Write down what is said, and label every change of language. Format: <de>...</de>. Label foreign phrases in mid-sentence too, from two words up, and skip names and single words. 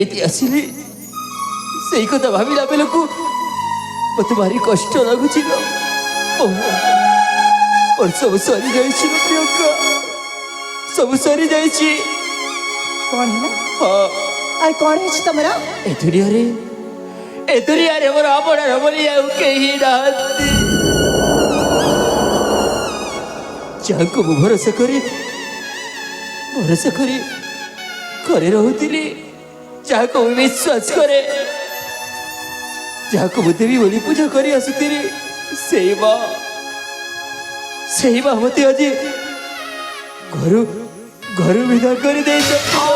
<or>ଏଠି ଆସିଲି ସେଇ କଥା ଭାବିଲା ବେଳକୁ ମତେ ଭାରି କଷ୍ଟ ଲାଗୁଛି ଲୋ। ମୋର ସବୁ ସରିଯାଇଛି ଲୋ ପ୍ରିୟଙ୍କା, ସବୁ ସରିଯାଇଛି।</or> <hi>कौन है ना</hi> <or>ହଁ</or> <hi>और कौन है तुम्हारा</hi> <or>ଏ ଦୁନିଆରେ ମୋର ଆପଣାର ବୋଲି ଆଉ କେହି ନାହାନ୍ତି। ଯାହାକୁ ମୁଁ ଭରସା କରି ଘରେ ରହୁଥିଲି, ଯାହାକୁ ମୁଁ ବିଶ୍ୱାସ କରେ, ଯାହାକୁ ମୁଁ ଦେବୀ ବୋଲି ପୂଜା କରି ଆସୁଥିଲି, ସେଇ ମା ମତେ ଆଜି ଘରୁ ବିଦା କରିଦେଇଛନ୍ତି।</or>